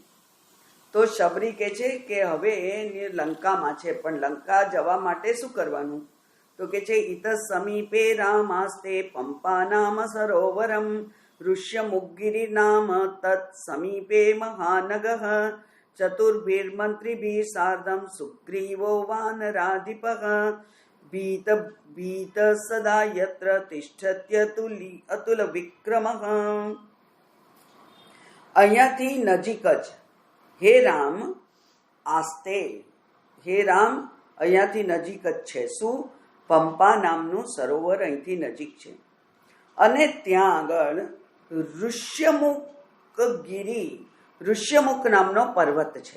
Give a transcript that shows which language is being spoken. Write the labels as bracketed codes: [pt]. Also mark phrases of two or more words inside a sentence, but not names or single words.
[gu] તો શબરી કહે છે કે હવે લંકામાં છે, પણ લંકા જવા માટે શું કરવાનું? તો કે છે [sa] इत समीपे रामास्ते पंपा नाम सरोवरम ऋष्यमुगिरी नाम तत् समीपे महानगः चतुर्भिर्मन्त्रिभिः सार्धं सुग्रीवो वानराधिपः भीत भीत सदा यत्र तिष्ठत्यतुल विक्रमः। [gu] અહીંયાથી નજીક જ હે રામ આસ્તે, હે રામ અહીંયાથી નજીક જ છે. શું? પંપા નામનું સરોવર અહીંથી નજીક છે. અને ત્યાં આગળ ઋષ્યમુખગીરી, ઋષ્યમુખ નામનો પર્વત છે.